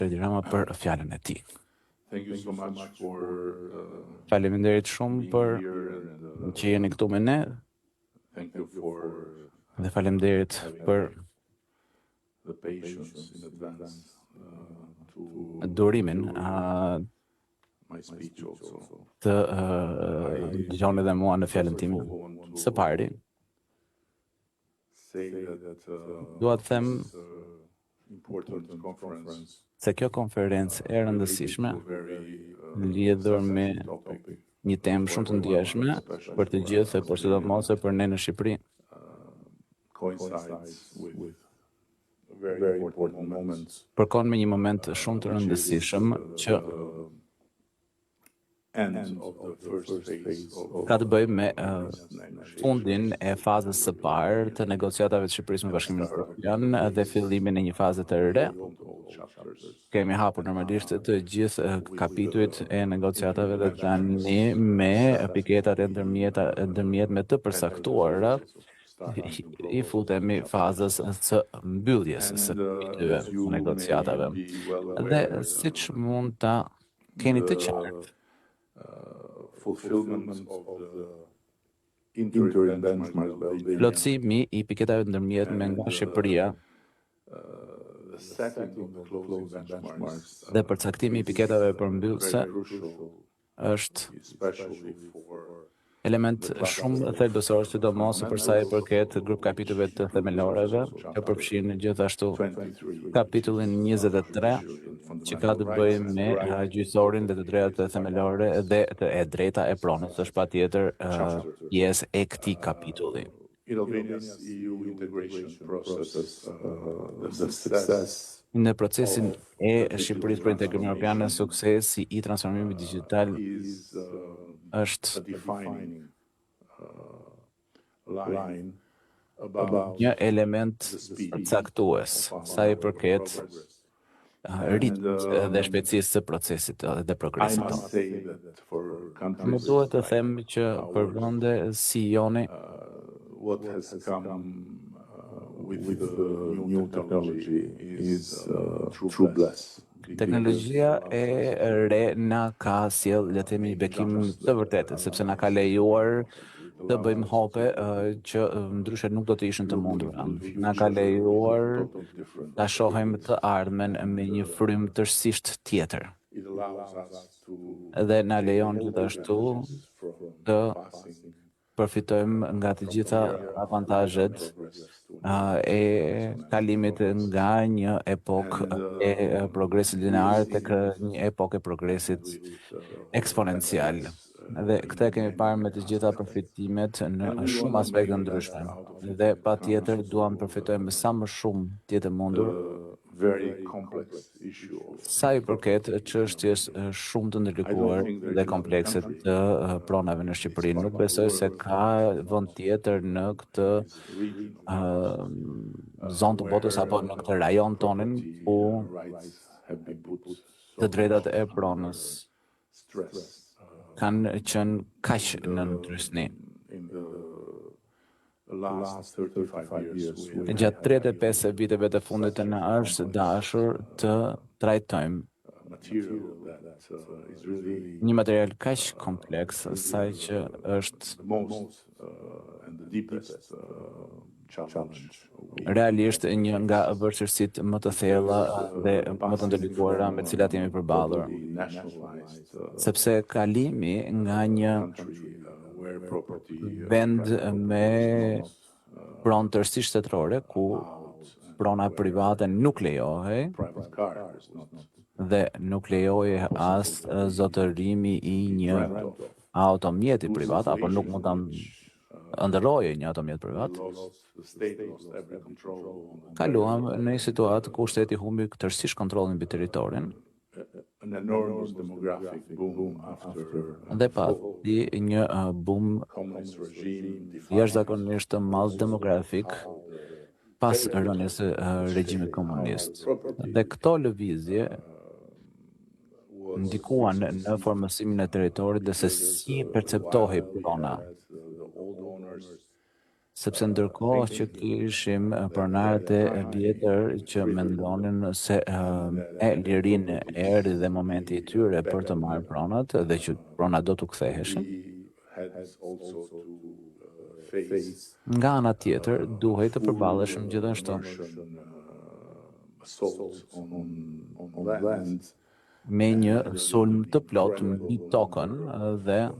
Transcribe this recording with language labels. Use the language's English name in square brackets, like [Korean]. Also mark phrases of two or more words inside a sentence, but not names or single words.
[Albanian] Fredi Rama për fjalën e tij. [English] Thank you so much for [Albanian] Faleminderit shumë për që jeni këtu me ne [English] thank you for [Albanian] dhe faleminderit për [English] the patience in advance to [Albanian] durimin [English] my speech also. [Albanian] të dëgjoni dhe mua në fjalën time. Së pari, [English] Say that [Albanian] dua të them [English] important conference [Albanian] se kjo konferencë e rëndësishme lidhur me një temë shumë të ndjeshme për të gjithë, por sidomos për ne në Shqipëri. [English] coincides with very important moments. [Albanian] Përkon me një moment shumë të rëndësishëm që [English] End of the first phase of [Albanian] ka të bëjë me fundin e fazës së parë të negociatave të Shqipërisë me Bashkimin Evropian dhe fillimin e një faze të re. Kemi hapur normalisht të gjithë kapitujt e negociatave dhe tani me piketat e ndërmjetme të përcaktuara i futemi fazës së mbylljes së kapitujve të negociatave. Dhe siç mund ta keni të qartë, [English] fulfillment of the interim benchmarks. [Albanian] plotësimi i piketave ndërmjetme nga Shqipëria [English] The setting of the closing benchmarks [Albanian] dhe përcaktimi i piketave përmbyllëse është [English] especially for [Albanian] element shumë thelbësor, sidomos për sa i përket grup kapitujve të themeloreve, që përfshin gjithashtu kapitullin 23, që ka të bëjë me gjyqësorin dhe të drejtat themelore dhe e drejta e pronës, është patjetër pjesë e këtij kapitulli. [English] in Albania's EU integration process, the success [Albanian] Në procesin e Shqipërisë për integrimin evropian, suksesi i transformimit digjital [English] is [Albanian] është [English] a defining line about [Albanian] një element caktues sa i përket ritmit dhe shpejtësisë së procesit dhe [English] I [Albanian] progresit [English] must [Albanian] tonë. [English] say that for [Albanian] Më [English] countries [Albanian] duhet të them që për vende si joni, [English] what has come with the new technology is true bless. [Albanian] teknologjia e re na ka sjell, le të themi, bekim të vërtetë, sepse na ka lejuar të bëjmë hope që ndryshe nuk do të ishin të mundura. Na ka lejuar ta shohim të ardhmen me një frym tërësisht tjetër. [English] It allows us to [Albanian] Dhe na lejon gjithashtu të përfitojmë nga të gjitha avantazhet e kalimit nga një epokë e progresit linear tek një epokë e progresit eksponencial. Dhe këtë e kemi parë me të gjitha përfitimet në shumë aspekte ndryshme. Dhe patjetër duam përfitojmë sa më shumë tjetë mundur [English] very complex issue of [Albanian] sa i përket çështjes shumë të ndërlikuar dhe komplekse të pronave në Shqipëri. Nuk besoj se ka vend tjetër në këtë zonë të botës apo në këtë rajon tonin ku [English] rights have been put [Albanian] të drejtat e pronës [English] stress [Albanian] kanë qenë kaq në ndrysni. [English] in the last 35 years. [Albanian] Gjatë 35 viteve të fundit na është dashur të trajtojmë [English] Material that is really [Albanian] një material kaq kompleks sa që është [English] the most and the deepest challenge. [Albanian] realisht një nga vështirësitë më të thella dhe më të ndërlikuara me të cilat jemi përballur. [English] Nationalized [Albanian] Sepse kalimi nga një [English] country where property [Albanian] vend me pronë tërësisht shtetërore, ku prona private nuk lejohej [English] private cars, not [Albanian] dhe nuk lejohej as zotërimi i një automjeti privat, apo nuk mund ta ndërrojë një automjet privat. [English] the state lost every control on [Albanian] Kaluam në një situatë ku shteti humbi tërësisht kontrollin mbi territorin [English] an enormous demographic boom after [Albanian] dhe pati një boom [English] communist regime [Albanian] jashtëzakonisht të madh demografik pas rënies së regjimit komunist. Dhe këto lëvizje ndikuan në formësimin e territorit dhe se si perceptohej prona. [English] the old owners [Albanian] sepse ndërkohë që kishim pronarët e vjetër që mendonin se lirinë erdhi dhe momenti I tyre për të marrë pronat dhe që pronat do t'u ktheheshin. Nga ana tjetër, duhej të përballeshim gjithashtu me një sulm të plot mbi tokën dhe